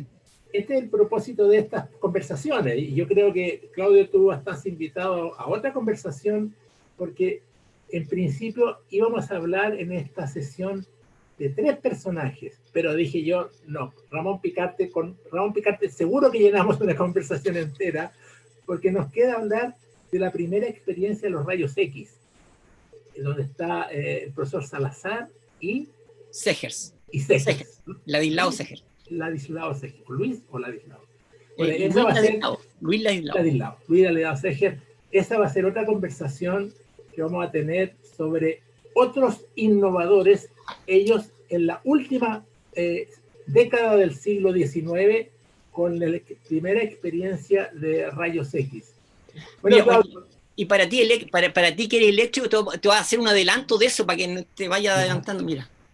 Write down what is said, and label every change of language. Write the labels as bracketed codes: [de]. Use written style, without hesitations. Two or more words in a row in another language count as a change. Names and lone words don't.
[es] Este es el propósito de estas conversaciones, y yo creo que, Claudio, tú estás invitado a otra conversación, porque en principio íbamos a hablar en esta sesión de 3 personajes, pero dije yo, no, con Ramón Picarte seguro que llenamos una conversación entera, porque nos queda hablar de la primera experiencia de los rayos X, donde está el profesor Salazar y Segers. Segers. Ladislao Segers. Ladislao Segers. ¿Luis o Ladislao? Luis Ladislao Segers. Esa va a ser otra conversación que vamos a tener sobre otros innovadores, ellos en la última década del siglo XIX, con la primera experiencia de rayos X. Bueno, mira, Claudio, y para ti que eres eléctrico, te voy a hacer un adelanto de eso para que no te vaya adelantando, mira.